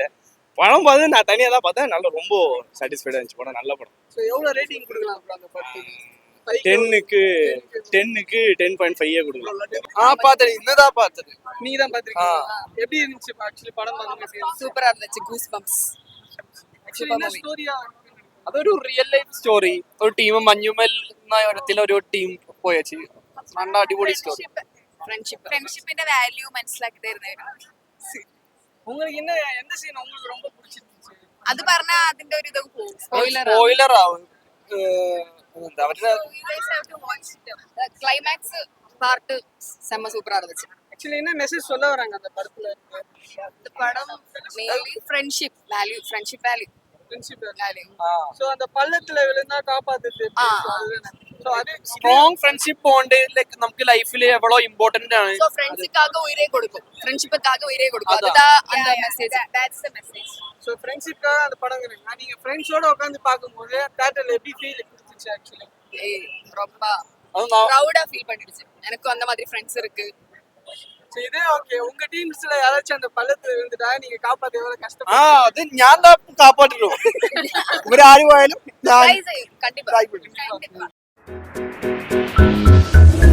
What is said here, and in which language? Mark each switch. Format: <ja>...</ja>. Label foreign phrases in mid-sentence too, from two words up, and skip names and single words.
<ta>படம் பார்த்து நான் தனியாக தான் பார்த்தேன். நல்லா ரொம்ப சாட்டிஸ்ஃபைடாக இருந்துச்சு படம். நல்ல படம். ஸோ எவ்வளோ ரேட்டிங் கொடுக்கலாம் அந்த படத்துக்கு? 10க்கு 10.5 கொடுக்கலாம். பார்த்தது இன்னதான் பார்த்தது. நீங்க தான் பார்த்துருக்கீங்க. எப்படி இருந்துச்சு ஆக்சுவலி படம் பார்க்கும்போது? சூப்பரா இருந்துச்சு.</ta> <en>goose bumps.</en> <ta>என்ன ஸ்டோரியா?</ta> <ml>അതൊരു</ml> <en>real life story.</en> <ml>ഒരു ടീം മഞ്ഞുമൽ എന്ന ഇടത്തിൽ ഒരു ടീം പോയച്ച് നല്ല അടിപൊളി സ്റ്റോറി. ഫ്രണ്ട്ഷിപ്പിന്റെ വാല്യൂ മനസ്സിലാക്കി തരുന്നതായിരുന്നു.</ml> <ta>உங்களுக்கு என்ன எந்த சீன் உங்களுக்கு ரொம்ப பிடிச்சிருந்துச்சு?</ta> <ml>അത് പറഞ്ഞാ അതിന്റെ ഒരു ഇത് പോകും. സ്പോയിലർ ആവും. എന്താ അവരുടെ</ml> <en>climax part</en> <ta>செம்ம சூப்பரா இருந்துச்சு. ஆக்சுவலி என்ன மெசேஜ் சொல்ல வராங்க அந்த படத்துல? இந்த படம்</ta> <en>mainly friendship value</en> <ta>சோ அந்த பள்ளத்துல விழுந்தா காப்பாத்துது. சோ அது</ta> <en>strong friendship bond like</en> <ml>നമുക്ക് ലൈഫിൽ എவ்வளோ ഇമ്പോർട്ടന്റ് ആണ്.</ml> <ta>சோ ஃப்ரெண்ட்ஸுக்காக உயிரே கொடுக்கும். ஃப்ரெண்ட்ஷிப்புக்காக உயிரே கொடுக்கும். அதுதான் அந்த மெசேஜ்.</ta> <en>that's the message.</en> <ta>சோ ஃப்ரெண்ட்ஷிப்காக அந்த படம்ங்கறீங்க. நீங்க ஃப்ரெண்ட்ஸோட உட்கார்ந்து பாக்கும்போது தியேட்டர்ல எப்படி ஃபீல் கொடுத்துச்சு ஆக்சுவலி? ரொம்ப ப்ரௌடா ஃபீல் பண்ணிடுச்சு. எனக்கு அந்த மாதிரி ஃப்ரெண்ட்ஸ் இருக்கு. சோ இதே ஓகே. உங்க டீம்ஸ்ல யாராச்சும் அந்த பள்ளத்துல விழுந்துட்டா நீங்க காப்பாத்த எவ்வளவு கஷ்டம்?</ta> <ml>അത് ഞാൻ കാപ്പാറ്റുള്ളൂ. ഇവരാരും ആയാലും</ml> <ta>கண்டிப்பா</ta>